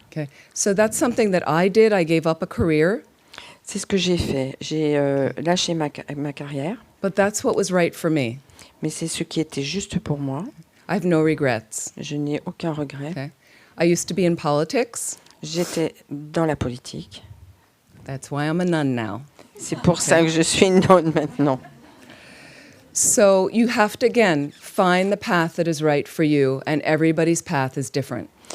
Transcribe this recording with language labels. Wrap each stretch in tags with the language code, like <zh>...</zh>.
<en>Okay, so that's something that I did. I gave up a career,</en> <fr>C'est ce que j'ai fait. J'ai lâché ma carrière,</fr> <en>but that's what was right for me.</en> <fr>mais c'est ce qui était juste pour moi.</fr> <en>I have no regrets.</en> <fr>Je n'ai aucun regret.</fr> <en>Okay, I used to be in politics.</en> <fr>J'étais dans la politique.</fr> <en>That's why I'm a nun now.</en> <fr>C'est pour ça que je suis une nonne maintenant.</fr> <en>So you have to, again, find the path that is right for you, and everybody's path is different.</en>